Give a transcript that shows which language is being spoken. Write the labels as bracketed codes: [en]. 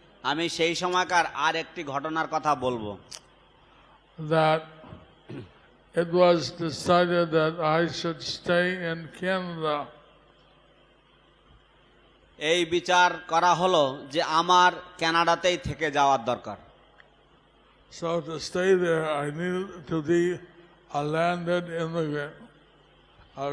[bn] আমি সেই সময়কার আর একটি ঘটনার কথা বলবো। [en] that it was decided that I should stay in Canada. [bn] এই বিচার করা হলো যে আমার কানাডাতেই থেকে যাওয়ার দরকার। [en] So to stay there, I needed to be a landed immigrant, a